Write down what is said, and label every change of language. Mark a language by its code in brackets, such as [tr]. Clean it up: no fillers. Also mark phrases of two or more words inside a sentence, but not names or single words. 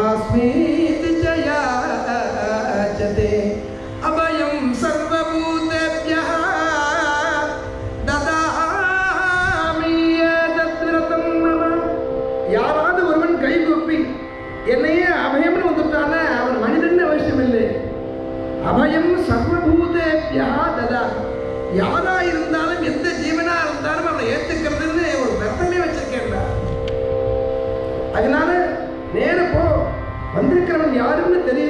[sa] अस्मीति च याचते अभयं सर्वभूतेभ्यः ददामि यद्व्रतं मम. [ta] யாராவது ஒருவன் கை கூப்பி என்னையே அபயம்னு வந்துட்டான அவன் மனிதன் அவசியம் இல்லை. [sa] अभयं सर्वभूतेभ्यः ददा. [ta] யாரா இருந்தாலும் எந்த ஜீவனா இருந்தாலும் அவனை ஏத்துக்கிறதுன்னு ஒரு விரதமே வச்சிருக்கேன். அதனால நேர போ, வந்திருக்கிறவன் யாருன்னு தெரியல.